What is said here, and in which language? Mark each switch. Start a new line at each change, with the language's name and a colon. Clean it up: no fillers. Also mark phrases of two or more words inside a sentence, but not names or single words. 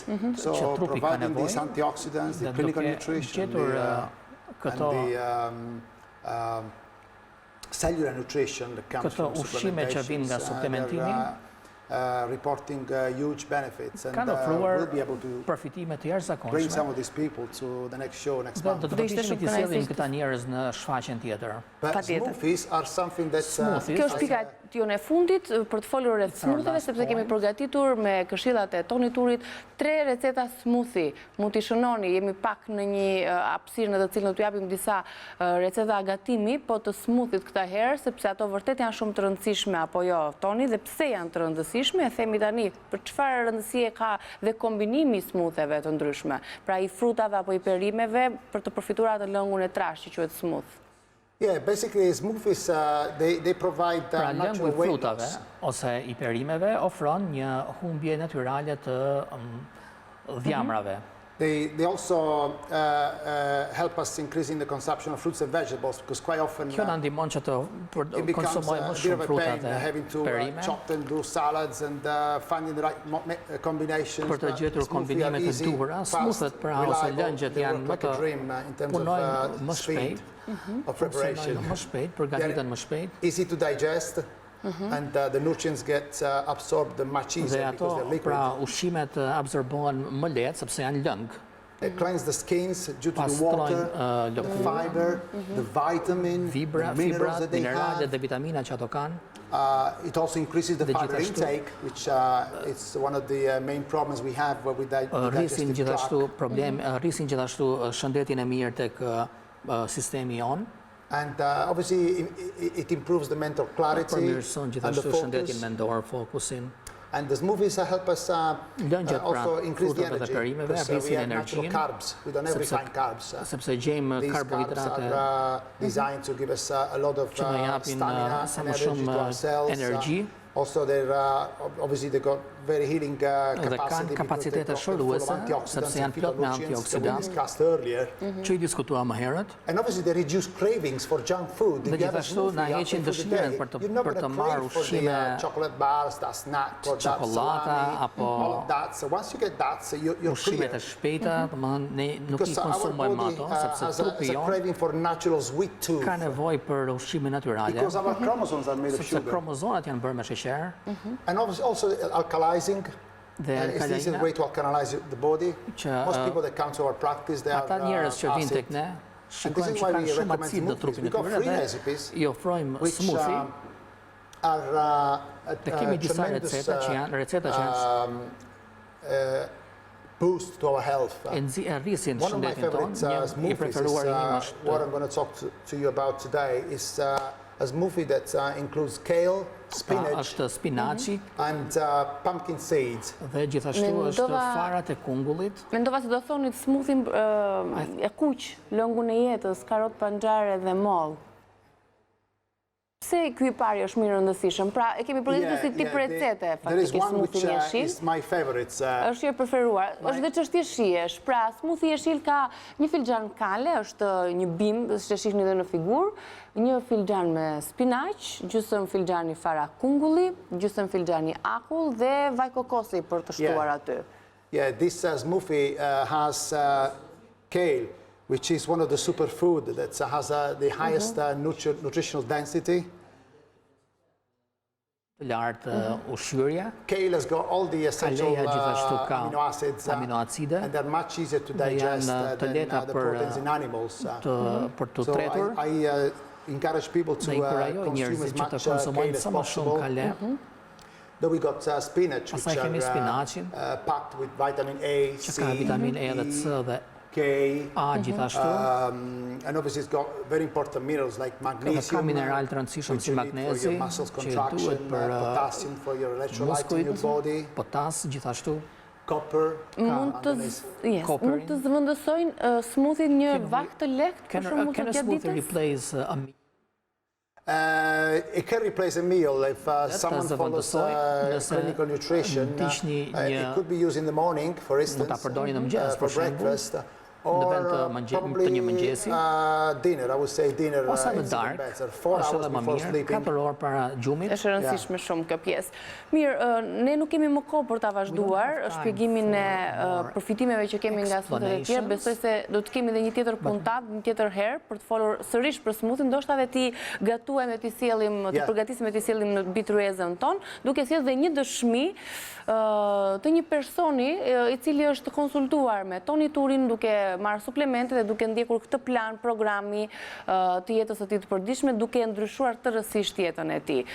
English: So providing these antioxidants, the clinical nutrition, and the cellular nutrition that comes from supplementation, reporting huge benefits, and we'll be able to bring some of these people to the next show next month. But smoothies are something that's...
Albanian: Kjo është pika tjone e fundit për të folur rreth smoothie-ve, sepse kemi përgatitur me këshillat e Toni Turit 3 receta smoothie. Mund t'i shënoni, jemi pak në një hapësirë në të cilën t'u japim disa receta gatimi, po të smoothie këta herë, sepse ato vërtet janë shumë të rëndësishme, apo jo, Toni, dhe pse janë të rëndësishme, e themi tani, për çfarë rëndësie ka dhe kombinimi smoothie-ve të ndryshme, pra I frutave apo I perimeve, për të përfituar atë lëngun e trashë që quhet smooth.
English: Yeah, basically smoothies they provide natural weight loss.
Albanian: Ose I perimeve ofron një humbje natyrale të dhjamrave.
English: They also help us increasing the consumption of fruits and vegetables, because quite often
Albanian: Kjo na ndihmon që të konsumojmë më shumë fruta dhe
English: having to chop and do salads and finding the right combinations.
Albanian: Për të gjetur kombinimet e duhura, smoothie pra ose lëngjet janë më të punojnë më shpejt.
English: Of preparation. Easy to digest, and the nutrients get absorbed much easier because they're liquid.
Albanian: Pra ushqimet absorbohen më lehtë sepse janë lëng.
English: It cleans the skins due to the water, the fiber, the vitamin, the minerals that they have.
Albanian: Dhe vitamina që ato kanë.
English: It also increases the fiber intake, which is one of the main problems we have with the digestive tract.
Albanian: Rrisin gjithashtu shëndetin e mirë tek sistemi jon.
English: And obviously it improves the mental clarity and the focus. And the smoothies help us also increase the energy, because we have natural carbs. We don't have refined carbs. These carbs are designed to give us a lot of stamina and energy to our cells. Also, obviously they got very healing capacity because they're full of antioxidants and phytonutrients that we discussed earlier.
Albanian: Që I diskutuam më herët.
English: And obviously they reduce cravings for junk food.
Albanian: Dhe gjithashtu na heqin dëshirën për të marrë ushqime
English: chocolate bars, that snack or that salami, all of that. So once you get that, so you're
Albanian: ushqimet e shpejta, domethënë ne nuk I konsumojmë ato sepse trupi
English: jon craving for natural sweet tooth.
Albanian: Ka nevojë për ushqime natyrale.
English: Because our chromosomes are made of sugar.
Albanian: Sepse kromozonat janë bërë me sheqer.
English: And also alkalizing. It's the easiest way to alkalize the body. Most people that come to our practice, they are acid. And this is why we recommend smoothies. We got free recipes which are tremendous boost to our health. One of my favorite smoothies, what I'm going to talk to you about today, is a smoothie that includes kale, spinach, and pumpkin seeds.
Albanian: Dhe gjithashtu është farat e kungullit. Mendova se do thonit smoothie e kuq, lëngun e jetës, karot panxare dhe moll. Pse ky I pari është mirë rëndësishëm? Pra, e kemi përgatitur si tip recete, faktikisht smoothie e jeshil. Është I preferuar. Është dhe çështje shijesh. Pra, smoothie jeshil ka një filxhan kale, është një bimb, siç e shihni edhe në figurë, një filxhan me spinaq, gjysmë filxhani fara kungulli, gjysmë filxhani akull dhe vaj kokosi për të shtuar aty.
English: Yeah, this smoothie has kale, which is one of the superfood that has the highest nutritional density.
Albanian: të lartë ushqyerja.
English: Kale has got all the essential amino acids
Albanian: aminoacide
English: and they're much easier to digest than the proteins in animals.
Albanian: Për të tretur.
English: So I encourage people to consume as much kale as possible. Then we got spinach, which are packed with vitamin A, C, E, K, and obviously it's got very important minerals like magnesium, which you need for your muscles contraction, potassium for your electrolytes in your body, copper.
Albanian: Mund të zëvendësojnë smoothie një vakë të lehtë për shembull të gjatë ditës?
English: It can replace a meal if someone follows clinical nutrition. It could be used in the morning, for instance, for breakfast. Or probably dinner, I would say dinner is even better. 4 hours before sleeping.
Albanian: 4 orë para gjumit. Është rëndësishme shumë kjo pjesë. Mirë, ne nuk kemi më kohë për ta vazhduar shpjegimin e përfitimeve që kemi nga smoothie e tjerë. Besoj se do të kemi edhe një tjetër puntat, një tjetër herë për të folur sërish për smoothie, ndoshta edhe ti gatuajmë të sjellim, të përgatisim të sjellim në bitruezën ton, duke sjellë dhe një dëshmi të një personi i cili është konsultuar me Toni Turin duke marrë suplemente dhe duke ndjekur këtë plan programi të jetës së tij të përditshme, duke ndryshuar tërësisht jetën e tij.